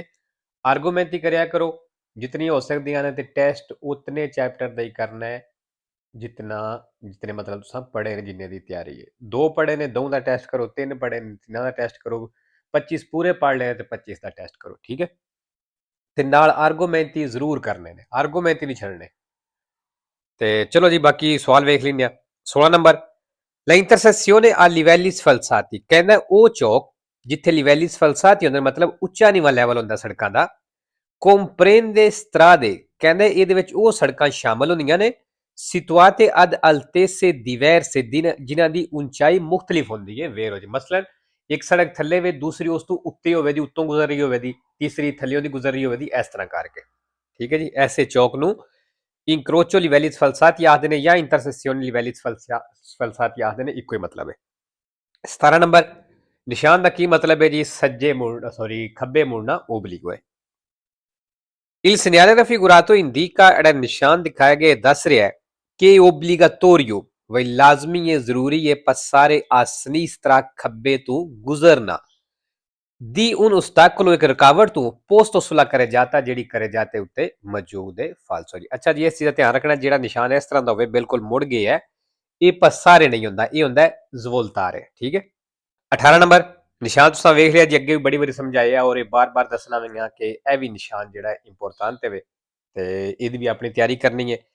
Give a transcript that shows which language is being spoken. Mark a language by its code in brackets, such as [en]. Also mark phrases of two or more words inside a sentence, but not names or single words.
[pa] ਆਰਗੂਮੈਂਟ ਕਰਿਆ ਕਰੋ ਜਿਤਨੀ ਹੋ ਸਕਦੀਆਂ ਨੇ, ਤੇ ਟੈਸਟ ਉਤਨੇ ਚੈਪਟਰ ਦਾ ਹੀ ਕਰਨਾ ਹੈ ਜਿਤਨੇ ਮਤਲਬ ਤੁਸੀਂ ਪੜ੍ਹੇ ਨੇ, ਜਿੰਨੇ ਦੀ ਤਿਆਰੀ ਹੈ। 2 ਪੜ੍ਹੇ ਨੇ 2 ਦਾ ਟੈਸਟ ਕਰੋ, 3 ਪੜ੍ਹੇ ਨੇ 3 ਦਾ ਟੈਸਟ ਕਰੋ, 25 ਪੂਰੇ ਪੜ੍ਹ ਲਏ ਤੇ 25 ਦਾ ਟੈਸਟ ਕਰੋ, ਠੀਕ ਹੈ। ਤੇ ਨਾਲ ਆਰਗੂਮੈਂਟ ਜ਼ਰੂਰ ਕਰਨੇ ਨੇ, ਆਰਗੂਮੈਂਟ ਨਹੀਂ ਛੱਡਣੇ। ਤੇ ਚਲੋ ਜੀ ਬਾਕੀ ਸਵਾਲ ਵੇਖ ਲੈਂਦੇ ਆ। 16 ਨੰਬਰ, [it] La intersezione a livelli sfalsati, [pa] ਕਹਿੰਦਾ ਉਹ ਚੌਕ ਜਿੱਥੇ [it] livelli sfalsati [pa] ਹੁੰਦੇ, ਮਤਲਬ ਉੱਚਾ ਨੀਵਾਂ ਲੈਵਲ ਹੁੰਦਾ ਸੜਕਾਂ ਦਾ। [it] comprende strade, [pa] ਕਹਿੰਦੇ ਇਹਦੇ ਵਿੱਚ ਉਹ ਸੜਕਾਂ ਸ਼ਾਮਲ ਹੁੰਦੀਆਂ ਨੇ [it] situate ad altezze diverse, [pa] ਜਿਨ੍ਹਾਂ ਦੀ ਉਚਾਈ ਮੁxtਲਿਫ ਹੁੰਦੀ ਹੈ, ਵੇਰੋ ਜੀ। ਮਸਲਨ ਇੱਕ ਸੜਕ ਥੱਲੇ ਵੇ, ਦੂਸਰੀ ਉਸ ਤੋਂ ਉੱਤੇ ਹੋਵੇ ਦੀ, ਉੱਤੋਂ ਗੁਜ਼ਰ ਰਹੀ ਹੋਵੇ ਦੀ, ਤੀਸਰੀ ਥੱਲੇ ਦੀ ਗੁਜ਼ਰ ਰਹੀ ਹੋਵੇ ਦੀ, ਇਸ ਤਰ੍ਹਾਂ ਕਰਕੇ, ਠੀਕ ਹੈ ਜੀ। ਐਸੇ ਚੌਕ ਨੂੰ [it] incrocio livelli sfalsati [pa] ਆਖਦੇ ਨੇ ਜਾਂ [it] intersezione livelli sfalsati [pa] ਆਖਦੇ ਨੇ, ਇੱਕੋ ਹੀ ਮਤਲਬ ਹੈ। 17 ਨੰਬਰ, ਨਿਸ਼ਾਨ ਦਾ ਕੀ ਮਤਲਬ ਹੈ ਜੀ? ਸੱਜੇ ਮੁੜਨਾ, ਖੱਬੇ ਮੁੜਨਾ, obliquo ਹੈ। [it] Il segnale raffigurato indica, [pa] ਜਿਹੜਾ ਨਿਸ਼ਾਨ ਦਿਖਾਇਆ ਗਿਆ ਦੱਸ ਰਿਹਾ ਹੈ ਕਿ obbligatorio, ਵਈ ਲਾਜ਼ਮੀ ਹੈ, ਜ਼ਰੂਰੀ ਹੈ, [it] passare a sinistra, [pa] ਖੱਬੇ ਤੋਂ ਗੁਜ਼ਰਨਾ। [it] ਦੀ un ostacolo, [pa] ਇੱਕ ਰੁਕਾਵਟ ਤੋਂ, [it] posto sulla carreggiata, [pa] ਜਿਹੜੀ carreggiate ਉੱਤੇ ਮੌਜੂਦ ਹੈ, falso ਜੀ। ਅੱਛਾ ਜੀ, ਇਸ ਚੀਜ਼ ਦਾ ਧਿਆਨ ਰੱਖਣਾ, ਜਿਹੜਾ ਨਿਸ਼ਾਨ ਇਸ ਤਰ੍ਹਾਂ ਦਾ ਹੋਵੇ ਬਿਲਕੁਲ ਮੁੜ ਗਿਆ ਹੈ, ਇਹ passare ਨਹੀਂ ਹੁੰਦਾ, ਇਹ ਹੁੰਦਾ svoltare, ਠੀਕ ਹੈ। 18 ਨੰਬਰ, ਨਿਸ਼ਾਨ ਤੁਸੀਂ ਵੇਖ ਲਿਆ ਜੀ, ਅੱਗੇ ਵੀ ਬੜੀ ਵਾਰੀ ਸਮਝਾਇਆ ਔਰ ਇਹ ਬਾਰ-ਬਾਰ ਦੱਸਣਾ ਵਈਆਂ ਕਿ ਇਹ ਵੀ ਨਿਸ਼ਾਨ ਜਿਹੜਾ ਇੰਪੋਰਟੈਂਟ ਹੈ ਤੇ ਇਹਦੀ ਵੀ ਆਪਣੀ ਤਿਆਰੀ ਕਰਨੀ ਹੈ।